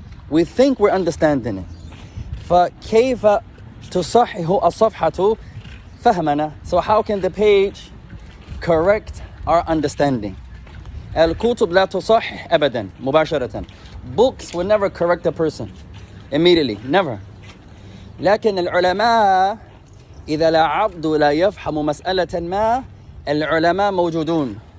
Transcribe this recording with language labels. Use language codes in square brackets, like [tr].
[en] We think we're understanding it. [ar] فكيف تصحح الصفحة فهمنا? [en] So how can the page correct our understanding? [ar] الكتب لا تصحح أبدا مباشرة. [en] Books will never correct a person immediately, never. [ar] لكن العلماء إذا لا عبد لا يفهم مسألة ما، العلماء موجودون.